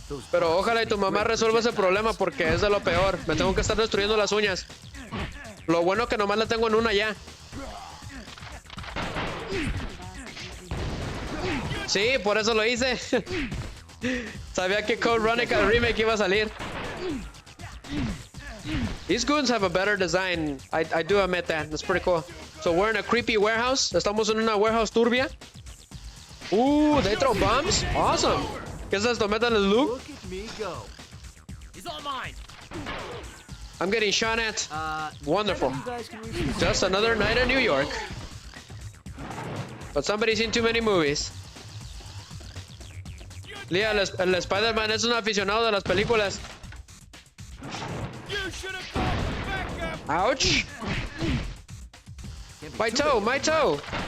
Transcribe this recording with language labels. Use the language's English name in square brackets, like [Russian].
[Spanish] Pero ojalá y tu mamá resuelva ese problema porque es de lo peor. Me tengo que estar destruyendo las uñas. Lo bueno que nomás la tengo en una ya. Sí, por eso lo hice. Sabía que Code Veronica Remake iba a salir. [English] These goons have a better design. I do admit that. That's pretty cool. So we're in a creepy warehouse. [Spanish] Estamos en una warehouse turbia. [English] They throw bombs? Awesome. [Spanish] ¿Qué es esto? Metal Slug? [English] Look at me go. He's all mine. I'm getting shot at. Wonderful. You guys can reach Just another night in New York. But somebody's seen too many movies. [Spanish] Lia, el Spider-Man es un aficionado de las películas. [English] Ouch. My toe, my toe.